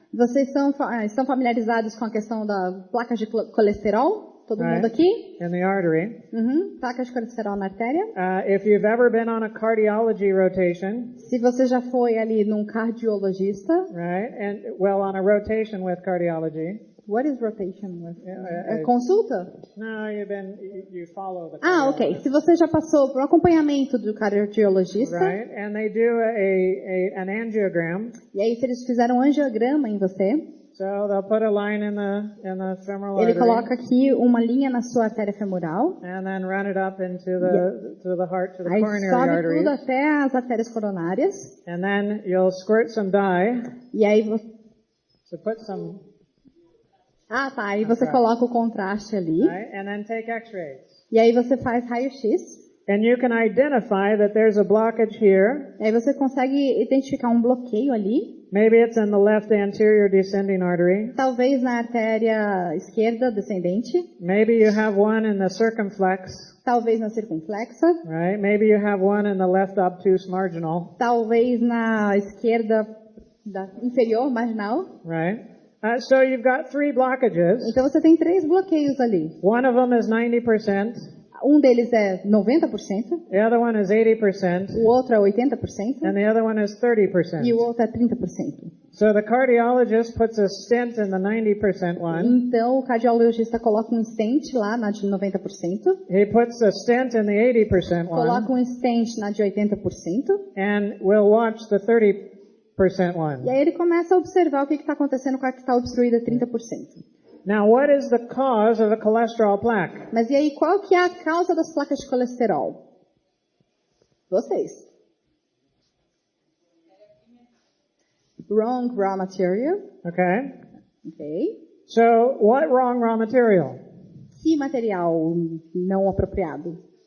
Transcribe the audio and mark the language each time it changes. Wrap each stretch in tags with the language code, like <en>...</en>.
<pt>Vocês estão familiarizados com a questão da placa de colesterol? Todo mundo aqui?</pt> <en>In the artery.</en> <pt>Placa de colesterol na artéria.</pt> <en>If you've ever been on a cardiology rotation,</en> <pt>Se você já foi ali num cardiologista.</pt> <en>right, and well, on a rotation with cardiology. What is rotation with? Consulta? No, you follow the. Ok.</en> <pt>Se você já passou por um acompanhamento do cardiologista.</pt> <en>Right, and they do an angiogram.</en> <pt>E aí, se eles fizeram um angiograma em você.</pt> <en>So they'll put a line in the femoral</en> <pt>Ele</pt> <en>artery.</en> <pt>coloca aqui uma linha na sua artéria femoral.</pt> <en>And then run it up into the heart, to the</en> <pt>Aí</pt> <en>coronary</en> <pt>sobe</pt> <en>arteries.</en> <pt>tudo até as artérias coronárias.</pt> <en>And then you'll squirt some dye.</en> <pt>E aí você...</pt> <en>So put some.</en> <pt>Aí você coloca o contraste ali.</pt> <en>Right, and then take X-rays.</en> <pt>E aí você faz raio-x.</pt> <en>And you can identify that there's a blockage here.</en> <pt>E aí você consegue identificar um bloqueio ali.</pt> <en>Maybe it's in the left anterior descending artery.</en> <pt>Talvez na artéria esquerda descendente.</pt> <en>Maybe you have one in the circumflex.</en> <pt>Talvez na circunflexa.</pt> <en>Right? Maybe you have one in the left obtuse marginal.</en> <pt>Talvez na esquerda inferior, marginal.</pt> <en>Right? So you've got 3 blockages.</en> <pt>Então você tem 3 bloqueios ali.</pt> <en>One of them is 90%.</en> <pt>Um deles é 90%.</pt> <en>The other one is 80%.</en> <pt>O outro é 80%.</pt> <en>And the other one is 30%.</en> <pt>E o outro é 30%.</pt> <en>So the cardiologist puts a stent in the 90% one.</en> <pt>Então o cardiologista coloca um stent lá na de 90%.</pt> <en>He puts a stent in the 80% one.</en> <pt>Coloca um stent na de 80%.</pt> <en>And we'll watch the 30% one.</en> <pt>E aí ele começa a observar o que está acontecendo com a que está obstruída 30%.</pt> <en>Now, what is the cause of a cholesterol plaque?</en> <pt>Mas e aí, qual que é a causa das placas de colesterol? Vocês.</pt> <en>Wrong raw material. Okay. Ok. So, what wrong raw material?</en> <pt>Que material não apropriado?</pt>